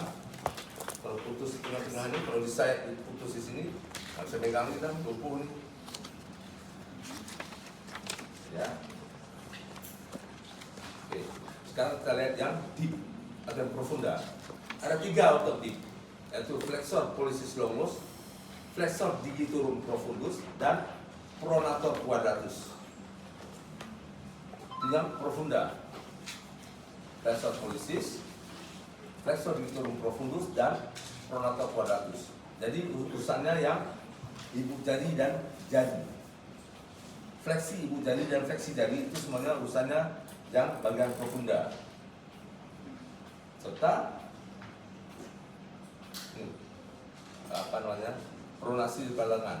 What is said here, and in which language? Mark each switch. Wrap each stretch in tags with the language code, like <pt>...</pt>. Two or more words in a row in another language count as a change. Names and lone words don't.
<id>Kalau putus di tengah-tengah ini, kalau disayat putus di sini, nggak bisa megang kita, lumpuh nih. Ya. Oke. Sekarang kita lihat yang deep atau yang profunda. Ada 3 otot deep, yaitu</id> <la>flexor pollicis longus, flexor digitorum profundus, dan pronator quadratus.</la> <id>Itu yang profunda.</id> <la>Flexor pollicis, flexor digitorum profundus, dan pronator quadratus.</la> <id>Jadi urusannya yang ibu jari dan jari. Fleksi ibu jari dan fleksi jari itu semuanya urusannya yang bagian profunda. Serta apa namanya, pronasi di lengan.</id>